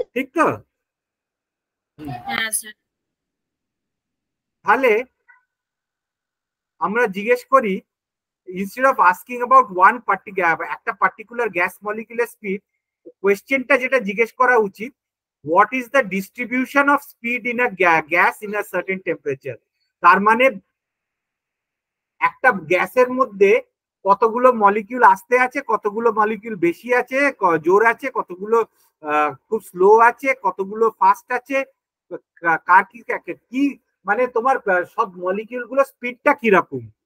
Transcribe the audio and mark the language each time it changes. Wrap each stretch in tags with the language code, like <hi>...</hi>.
<bn>ঠিক তো? হ্যাঁ স্যার। তাহলে আমরা জিজ্ঞেস করি,</bn> <en>instead of asking about one particular</en> <bn>একটা পার্টিকুলার গ্যাস মলিকিউলের স্পিড, কোয়েশ্চেনটা যেটা জিজ্ঞেস করা উচিত,</bn> <en>what is the distribution of speed in a gas in a certain temperature?</en> <bn>তার মানে একটা গ্যাসের মধ্যে কতগুলো মলিকিউল আসতে আছে, কতগুলো মলিকিউল বেশি আছে, জোর আছে, কতগুলো খুব স্লো আছে, কতগুলো ফাস্ট আছে, কার কি কি মানে তোমার সব মলিকিউল গুলো স্পিডটা কিরকম।</bn>